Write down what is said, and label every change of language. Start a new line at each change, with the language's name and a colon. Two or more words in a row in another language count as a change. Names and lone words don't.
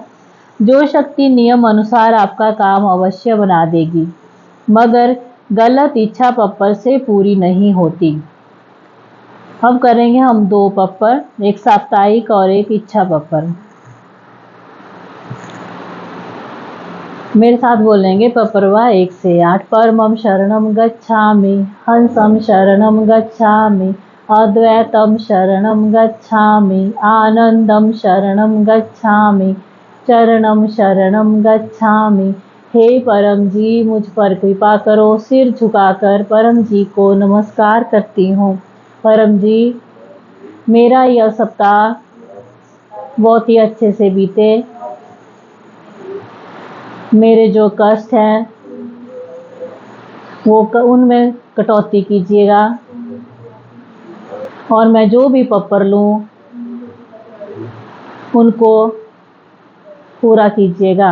Hindi: जो शक्ति नियम अनुसार आपका काम अवश्य बना देगी, मगर गलत इच्छा पप्पर से पूरी नहीं होती। अब करेंगे हम 2 पप्पर, एक साप्ताहिक और एक इच्छा पप्पर। मेरे साथ बोलेंगे पपरवा 1 से 8।
Pali: परमं शरणं गच्छामि, हंसं शरणं गच्छामि, अद्वैतं शरणं गच्छामि, आनंदं शरणं गच्छामि, चरणं शरणं गच्छामि,
Hindi: हे परम जी, मुझ पर कृपा करो। सिर झुकाकर परम जी को नमस्कार करती हूँ। परम जी, मेरा यह सप्ताह बहुत ही अच्छे से बीते। मेरे जो कष्ट हैं वो उनमें कटौती कीजिएगा और मैं जो भी पप्पर लूँ उनको पूरा कीजिएगा।